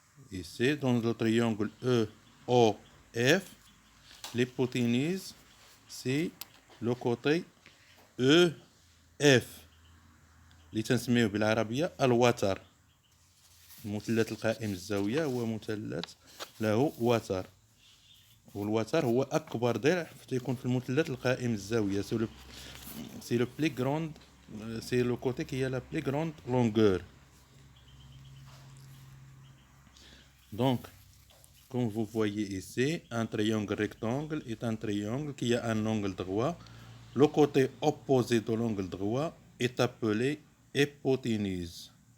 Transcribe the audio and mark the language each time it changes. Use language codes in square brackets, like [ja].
[fr] Ici, dans le triangle EOF, l'hypoténuse, c'est le côté EF. [ar] اللي تنسميه بالعربية الوتر. المثلث القائم الزاوية هو مثلث له وتر، والوتر هو أكبر ضلع تيكون في المثلث القائم الزاوية. [fr] C'est le plus grand, c'est le côté qui a la plus grande longueur. Donc, comme vous voyez ici, un triangle rectangle est un triangle qui a un angle droit. Le côté opposé de l'angle droit est appelé hypoténuse.